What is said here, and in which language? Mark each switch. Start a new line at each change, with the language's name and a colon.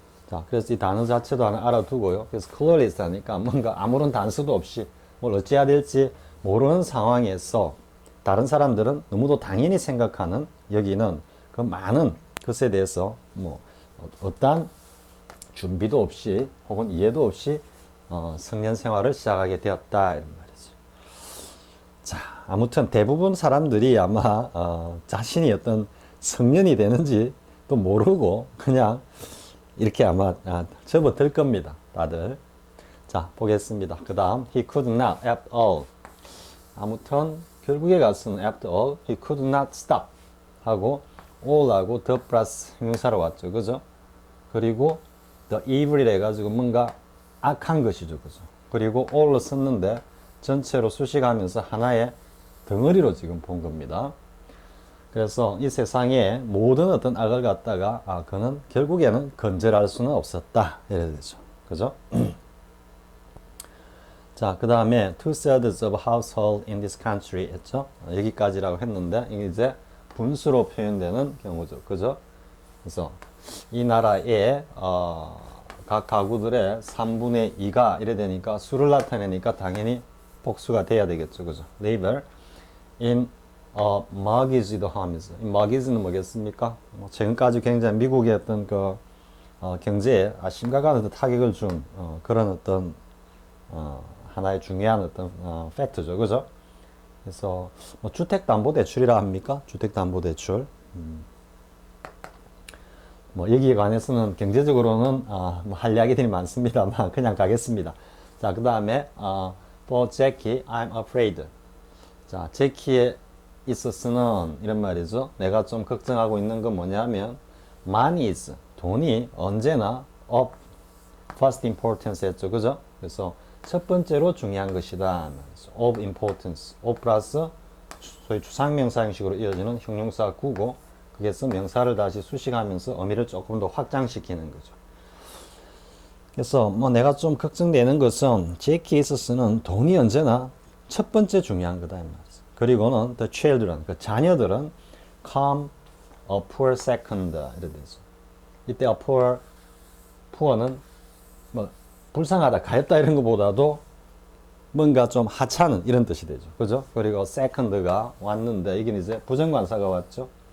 Korean: 자, 그래서 이 단어 자체도 하나 알아두고요. 그래서 clueless 하니까 뭔가 아무런 단서도 없이 뭘 어찌해야 될지 모르는 상황에서 다른 사람들은 너무도 당연히 생각하는 여기는 그 많은 것에 대해서 뭐 어떠한 준비도 없이 혹은 이해도 없이 성년 생활을 시작하게 되었다 이런 말이죠. 자, 아무튼 대부분 사람들이 아마 자신이 어떤 성년이 되는지 또 모르고 그냥 이렇게 아마 접어들 겁니다. 다들. 자, 보겠습니다.
English: 그 다음 he could not after all.
Korean: 아무튼 결국에 가서는
English: after all he could not stop 하고 all하고 the plus 형용사로 왔죠.
Korean: 그죠? 그리고 the evil이라 해가지고 뭔가 악한 것이죠. 그죠? 그리고 all로 썼는데 전체로 수식하면서 하나의 덩어리로 지금 본 겁니다. 그래서 이 세상에 모든 어떤 악을 갖다가 그는 결국에는 건절할 수는 없었다. 이래야 되죠. 그죠? 자, 그 다음에
English: two-thirds of household in this country 했죠?
Korean: 여기까지라고 했는데 이제 분수로 표현되는 경우죠. 그죠? 그래서 이 나라에 각 가구들의 3분의 2가 이래 되니까 수를 나타내니까 당연히 복수가 돼야 되겠죠. 그죠?
English: Labor in mortgaged homes.
Korean: mortgage는 뭐겠습니까? 지금까지 굉장히 미국의 어떤 그 경제에 심각한 어떤 타격을 준 그런 어떤 하나의 중요한 어떤 팩트죠. 그죠? 그래서 뭐 주택담보대출이라 합니까? 주택담보대출. 뭐 여기에 관해서는 경제적으로는 뭐 할 이야기들이 많습니다만 그냥 가겠습니다. 자, 그 다음에
English: for Jackie, I'm afraid.
Korean: 자, 제키에 있어서는 이런 말이죠. 내가 좀 걱정하고 있는 건 뭐냐면
English: money is,
Korean: 돈이 언제나
English: of first importance
Korean: 했죠. 그죠? 그래서 첫 번째로 중요한 것이다.
English: of importance.
Korean: of 플러스 소위 추상명사 형식으로 이어지는 형용사 구고 그래서 명사를 다시 수식하면서 의미를 조금 더 확장시키는 거죠. 그래서 뭐 내가 좀 걱정되는 것은 제키에 있어서는 돈이 언제나 첫 번째 중요한 거다 이 말이죠.
English: 그리고는 the children,
Korean: 그 자녀들은
English: come a poor second 이렇게 되죠.
Korean: 이때
English: a poor
Korean: 는 뭐 불쌍하다, 가엾다 이런 것보다도 뭔가 좀 하찮은 이런 뜻이 되죠. 그죠? 그리고 second가 왔는데 이게 이제 부정관사가 왔죠.